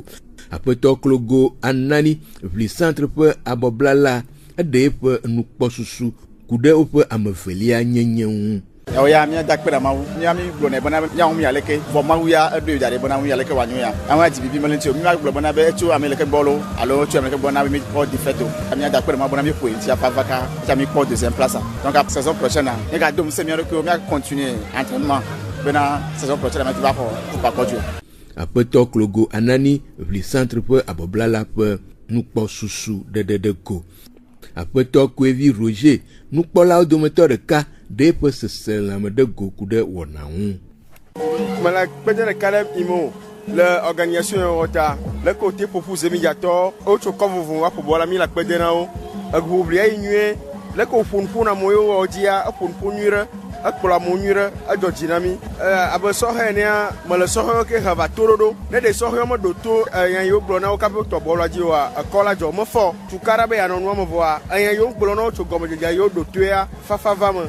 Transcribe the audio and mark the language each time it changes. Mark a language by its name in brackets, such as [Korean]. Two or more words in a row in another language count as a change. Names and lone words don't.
[Ewe] Aƒetɔ Klogo Anani vli centre ƒe abɔblala eɖe eƒe nukpɔsusu ku ɖe woƒe amevelia nyenye ŋu. Ya mia dakpe na mawu mia mi gblɔ ne bena mia ŋu yaleke vɔ mawu ya eɖo da ɖe bena ŋu yaleke wɔ anyo ya aŋa dzi bibi mele ŋuti o mia gblɔ bena be etso ame leke bɔlo alo tso ame leke bɔ na be mi kpɔ defeto mia dakpe na mawu bena mi ƒoe ŋuti afa va ka tia mi kpɔ [French] deuxième place donc [Ewe] a [French] saison prochaine [Ewe] ne ka do ŋusẽ mia ɖokui mia [French] continuer entraînement [Ewe] bena [French] saison prochaine [Ewe] mia va xɔ coupe akɔdzo. Aƒetɔ Klogo Anani vli centre ƒe abɔblala ƒe nukpɔsusu ɖeɖe ɖe go. Aƒetɔ Koevi Roger nukpɔlawo dometɔ ɖeka ɖe eƒe seselãme ɖe go ku ɖe wɔna ŋu. Mele kpedze ɖe Kelem Imo le organisation yewo ta le kote ƒoƒu zemidzatɔ wotso kɔ vovo wa ƒo bɔla mi le kpede na wo eʋuʋlia yi nyuie le ko ƒonuƒo na amewo wɔ dzia eƒonuƒo nyui ɖe ekplɔ amewo nyui ɖe edzɔ dzi na mi abe sɔhɛ nea mele sɔhɛwo ke he va to ɖoɖo ne ɖe sɔhɛwo me ɖo to enya yiwo gblɔ na wo kaƒe tɔ bɔlua dzi oa ekɔ la dzɔ mefɔ tukaɖa be yanɔ nua me vɔa enya yiwo gblɔ na wo tso gɔmedzedzea yiwo ɖo toa fafa va me.